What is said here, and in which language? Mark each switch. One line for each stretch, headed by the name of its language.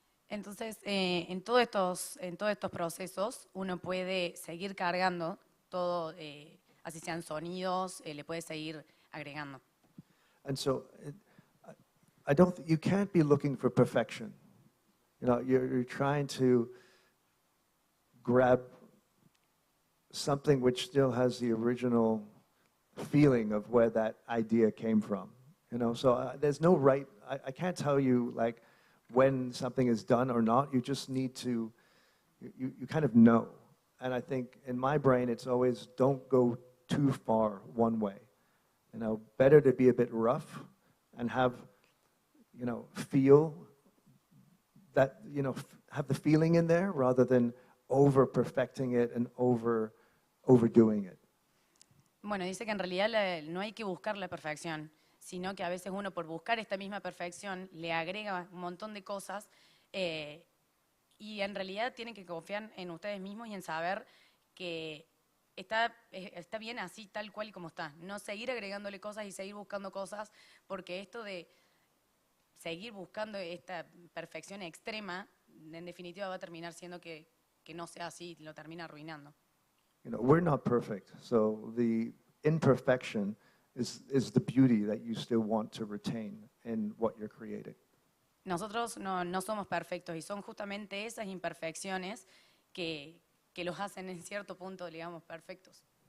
Spanish: Entonces, en todos estos procesos, uno puede seguir cargando todo, así sean sonidos, le puede seguir agregando.
English: And so, you can't be looking for perfection. You know, you're trying to grab something which still has the original feeling of where that idea came from. You know, so there's no right, I can't tell you like when something is done or not. You just need to, you kind of know. And I think in my brain, it's always don't go too far one way. You know, better to be a bit rough and have, you know, feel that, you know, have the feeling in there rather than over-perfecting it and overdoing it.
Spanish: Bueno, dice que en realidad no hay que buscar la perfección, sino que a veces uno por buscar esta misma perfección le agrega un montón de cosas y en realidad tienen que confiar en ustedes mismos y en saber que está bien así, tal cual y como está. No seguir agregándole cosas y seguir buscando cosas, porque esto de seguir buscando esta perfección extrema, en definitiva va a terminar siendo que no sea así, lo termina arruinando.
English: You know, we're not perfect, so the imperfection is the beauty that you still want to retain in what you're creating.
Spanish: Nosotros no somos perfectos y son justamente esas imperfecciones que los hacen en cierto punto, digamos, perfectos.